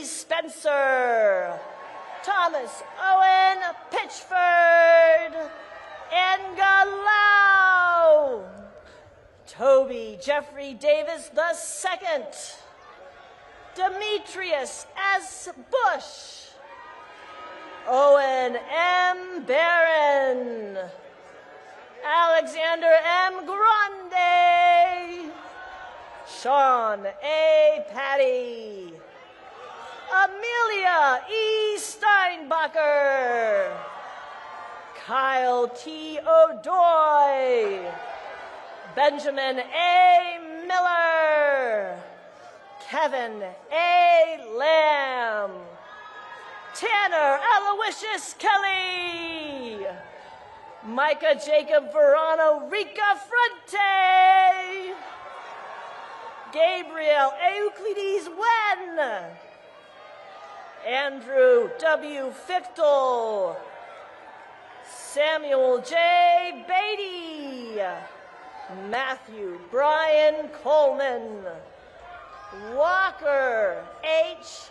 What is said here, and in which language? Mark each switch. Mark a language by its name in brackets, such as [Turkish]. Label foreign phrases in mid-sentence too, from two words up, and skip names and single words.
[English] Spencer, Thomas Owen Pitchford, Engalau, Toby Jeffrey Davis II, Demetrius S. Bush, Owen M. Barron, Alexander M. Grande, Sean A. Patty, Amelia E. Steinbacher, Kyle T. O'Doy, Benjamin A. Miller, Kevin A. Lamb, Tanner Aloysius Kelly, Micah Jacob Verano Rica Fronte, Gabriel Euclides Wen, Andrew W. Fichtel, Samuel J. Beatty, Matthew Brian Coleman, Walker H.